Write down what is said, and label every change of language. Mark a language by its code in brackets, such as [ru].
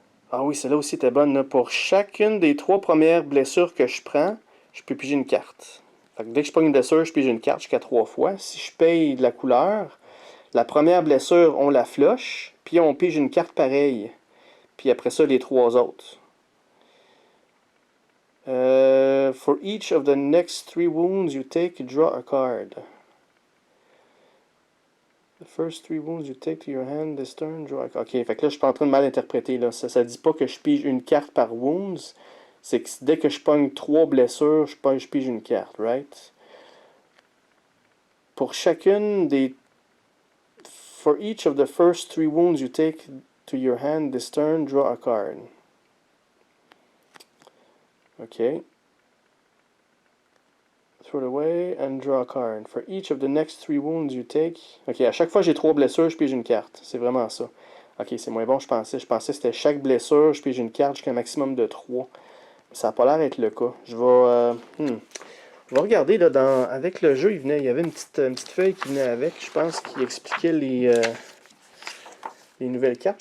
[fr] Ah oui, celle-là aussi était bonne. Là. Pour chacune des 3 premières blessures que je prends, je peux piger une carte. Fait que dès que je prends une blessure, je pige une carte jusqu'à 3 fois. Si je paye de la couleur, la première blessure, on la flush, puis on pige une carte pareille. Puis après ça, les 3 autres. [en] For each of the next 3 wounds you take, draw a card. The first 3 wounds you take to your hand this turn, draw a card. [fr] Ok, fait que là, je suis pas en train de mal interpréter. Là. Ça dit pas que je pige une carte par wounds. C'est que dès que je pogne 3 blessures, je pige une carte, right? Pour chacune des... [en] For each of the first 3 wounds you take to your hand this turn, draw a card. Ok. Throw it away and draw a card. For each of the next 3 wounds you take... [fr] Ok, à chaque fois que j'ai 3 blessures, je pige une carte. C'est vraiment ça. Ok, c'est moins bon, je pensais. Je pensais que c'était chaque blessure, je pige une carte jusqu'à un maximum de 3. Ça n'a pas l'air d'être le cas. Je vais regarder, là, avec le jeu, il y avait une petite feuille qui venait avec, je pense, qui expliquait les nouvelles cartes.